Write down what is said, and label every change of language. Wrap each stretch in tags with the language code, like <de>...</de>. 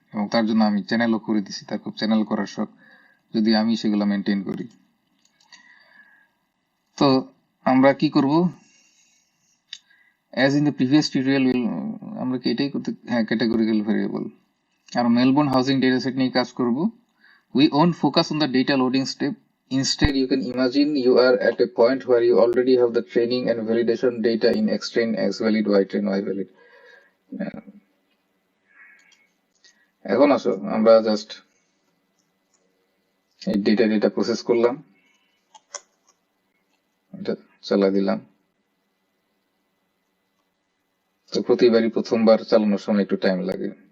<bn>এবং তার জন্য আমি চ্যানেলও করে দিছি, তার খুব চ্যানেল করার শখ, যদি আমি সেগুলো মেনটেন করি। তো আমরা কি করব,</bn> <en>as in the previous tutorial</en> <bn>আমরা কি এটাই করতে, হ্যাঁ ক্যাটাগরিক্যাল ভেরিয়েবল আর মেলবোর্ন হাউজিং ডেটা সেট নিয়ে কাজ করব।</bn> <en>We won't focus on the data loading step. Instead, you can imagine you are at a point where you already have the training and validation data in Xtrain, Xvalid, Ytrain, Yvalid.</en> <bn>এখন আসো আমরা just এই data process করলাম, এটা চালা দিলাম। তো প্রতিবারই প্রথমবার চালানোর সময় একটু টাইম লাগে।</bn>